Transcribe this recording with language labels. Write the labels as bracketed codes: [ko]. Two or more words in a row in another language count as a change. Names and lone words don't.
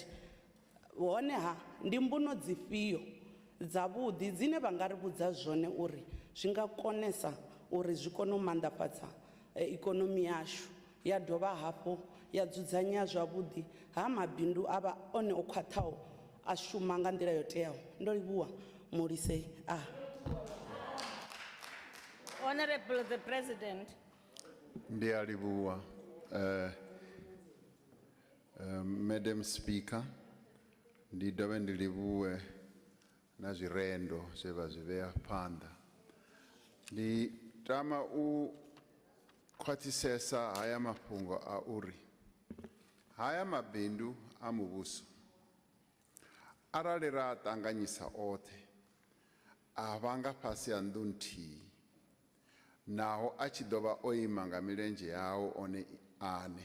[ve] Honeha ndi mbuno dzifhio dzavhuḓi dzine vha nga ri vhudza zwone uri zwi nga konesa uri zwi kone u manḓafhadza ikonomi yashu ya dovha hafhu ya dzudzanya zwavhuḓi ha mabindu a vha one o khwaṱhaho a shuma nga nḓila yo teaho. Ndo livhuwa mulise a. [en] Honorable the President. [ve] Ndiya livhuwa. [en] Madam Speaker, [ve] ndi dovhe ndi livhuwe na zwirendo zwe vha zwi vhea phanḓa. Ndi tama u khwaṱhisesa haya mafhungo a uri haya mabindu a muvhuso arali ra ṱanganyisa oṱhe a vha nga fhasi ha nnḓu nthihi, naho a tshi ḓo vha o ima nga milenzhe yao one ane.